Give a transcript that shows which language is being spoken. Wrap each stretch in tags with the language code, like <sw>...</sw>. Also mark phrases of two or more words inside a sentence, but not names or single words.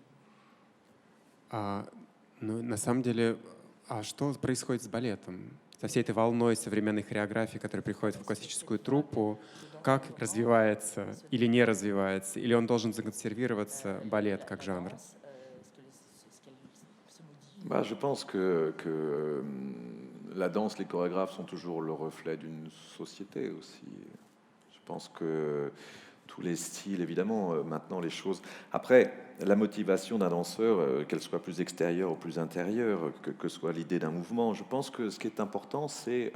<ru>На самом деле, что происходит с балетом? Со всей этой волной современной хореографии, которая приходит в классическую труппу, как развивается или не развивается, или он должен законсервироваться, балет, как жанр?</ru> <fr>Je pense que la danse, les chorégraphes sont toujours le reflet d'une société aussi. Je pense que tous les styles, évidemment, maintenant les choses... Après, la motivation d'un danseur, qu'elle soit plus extérieure ou plus intérieure, que soit l'idée d'un mouvement, je pense que ce qui est important, c'est...</fr>